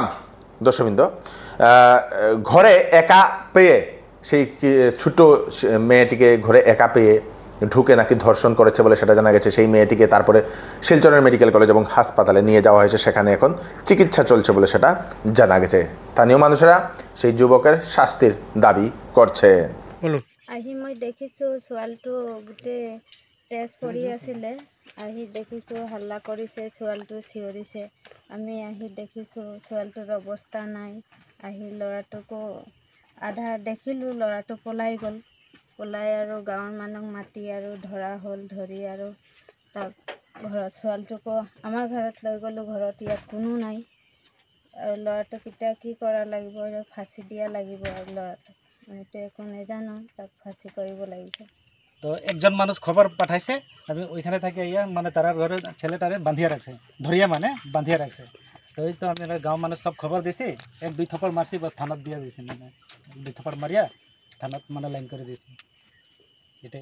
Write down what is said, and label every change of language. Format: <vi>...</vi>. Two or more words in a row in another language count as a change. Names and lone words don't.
<bn>দর্শকবৃন্দ, ঘরে একা পেয়ে সেই ছোট মেয়েটিকে ঘরে একা পেয়ে ঢুকে নাকি ধর্ষণ করেছে বলে সেটা জানা গেছে। সেই মেয়েটিকে তারপরে শিলচরের মেডিকেল কলেজ এবং হাসপাতালে নিয়ে যাওয়া হয়েছে, সেখানে এখন চিকিৎসা চলছে বলে সেটা জানা গেছে। স্থানীয় মানুষেরা সেই যুবকের শাস্তির দাবি করছে।</bn> <as>আহি মই দেখিছোঁ ছোৱালীটো গোটেই তেজ পৰি আছিলে, আহি দেখিছোঁ হাল্লা কৰিছে, ছোৱালীটো চিঞৰিছে। আমি আহি দেখিছোঁ ছোৱালীটোৰ অৱস্থা নাই। আহি ল'ৰাটোকো আধা দেখিলোঁ, ল'ৰাটো পলাই গ'ল। পলাই আৰু গাঁৱৰ মানুহক মাতি আৰু ধৰা হ'ল। ধৰি আৰু তাক ঘৰত ছোৱালীটোকো আমাৰ ঘৰত লৈ গ'লোঁ। ঘৰত ইয়াত কোনো নাই আৰু ল'ৰাটোক এতিয়া কি কৰা লাগিব, ফাঁচি দিয়া লাগিব আৰু ল'ৰাটোক আমিতো একো নাজানো, তাক ফাঁসি কৰিব লাগিব।</as> <bn>তো একজন মানুষ খবর পাঠাইছে, আমি ওইখানে থাকি ইয়া মানে তার ঘরে ছেলেটারে বাঁধিয়ে রাখছে, ধরিয়া মানে বাঁধিয়ে রাখছে। তো এই তো আমি গাঁও মানুষ সব খবর দিছি, 1-2 থপ্পড় মারছি, বাস থানাত দিয়ে দিছি, মানে 2 থপ্পড় মারিয়া থানাত মানে লাইন করে দিয়েছি। এটাই।</bn>